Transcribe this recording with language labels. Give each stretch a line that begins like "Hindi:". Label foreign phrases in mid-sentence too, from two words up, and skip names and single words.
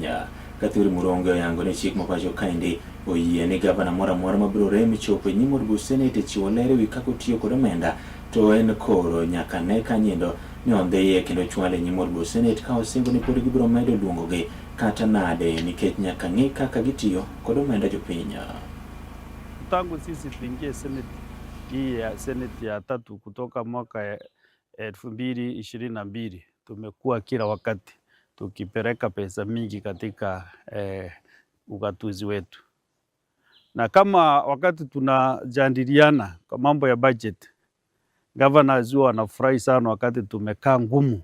Luo (Kenya and Tanzania): Kithure Murungi oyango ni chik mapacho kaendi oyie ni gavana moro amora mabiro rem chopo e nyim od buch Senate chiwo ler ewi kaka otiyo kod omenda, to en koro nyaka ne kanyindo ni ondhiye kendo chwale e nyim od buch Senate ka osingo ni pod gibiro medo luongogi kata nade nikech nyaka ng'e kaka gitiyo kod omenda jopiny.
Swahili: Tangu sisi tuingie Senate hii ya Senate ya tatu kutoka mwaka 2022 tumekuwa kila wakati tukipeleka pesa mingi katika ugatuzi wetu, na kama wakati tunajadiliana kwa mambo ya budget, governors huwa wanafurahi sana wakati tumekaa ngumu.